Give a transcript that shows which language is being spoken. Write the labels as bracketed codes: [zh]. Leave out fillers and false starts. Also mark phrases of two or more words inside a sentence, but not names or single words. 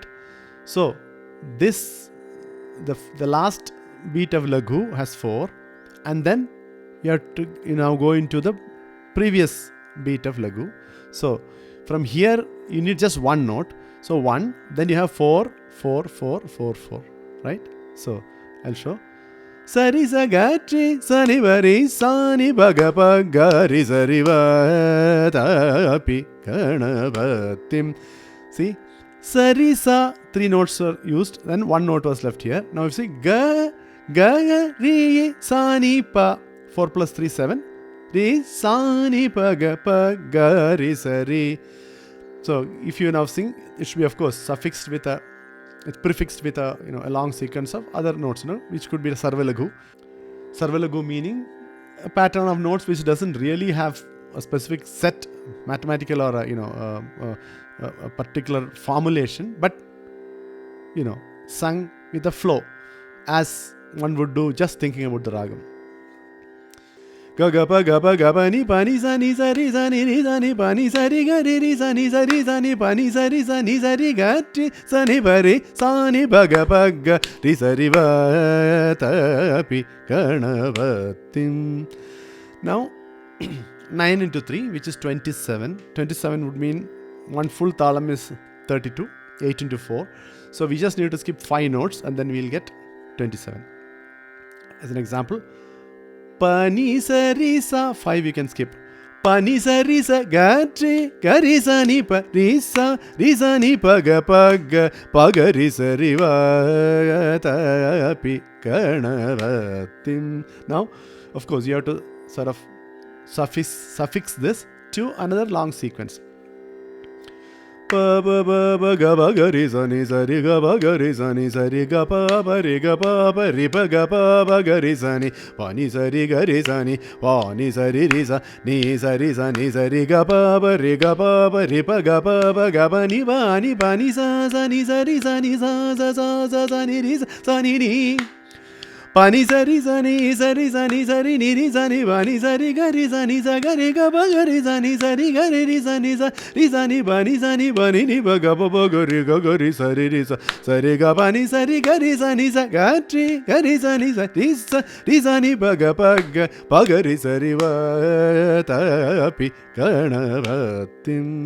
[en] So, this, the last beat of Laghu has 4, and then you have to now go into the previous beat of Laghu. So from here you need just one note. So 1, then you have 4, 4, 4, 4, 4, right? So I'll show. Sari sa gatri sani vari sani bhagapa gari sari [sa] vatapi kanavatim. [en] See, sari sa, 3 notes were used, then 1 note was left here. Now if you see ga ga ri sani pa, 4 plus 3 7, ri sani pa ga pa ga ri sari. So if you now sing, it should be of course suffixed with a, it's prefixed with a a long sequence of other notes, which could be a sarvalaghu. Sarvalaghu meaning a pattern of notes which doesn't really have a specific set mathematical or a particular formulation, but sung with a flow as one would do just thinking about the ragam. Gapa gapa gapa ni pani sa ni sa ri sa ni pani sa ri ga ri sa ni pani sa ri ga ti sa ni ba ri sa ni ba ga pa ga ri sa ri [sa] va ta pi kanavatim. [en] Now 9 into 3, which is 27. 27 would mean one full talam is 32. 8 into 4. So we just need to skip 5 notes and then we'll get 27. As an example, pa ni sa ri sa, 5 you can skip. pani sa ri sa ga tri ga ri sa ni pa ni pa ga pa ga ri sa ri [sa] va ta pi ganavatim. [en] Now of course you have to sort of suffix this to another long sequence. Pa ba ba ba ga ba ga ri sa ni sa ri ga ba ga ri sa ni sa ri ga pa ri ga pa ri pa ga ga ri sa ni pa ni sa ri ga ri sa ni pa ni sa ri sa ni sa ri ga pa ri pa ga ni pa ni sa ni sa ri sa ni sa ni ri sa ni ni pani sa ri sa ni ni ri sa ni pa ni sa ri ga ri ga pa ga ri sa ni ga ri sa ni pa ni ni pa ga ri sa ri ga pa ni sa ri sa ga ri sa ni pa ga ri sa ri [sa] va ta pi ganavatim.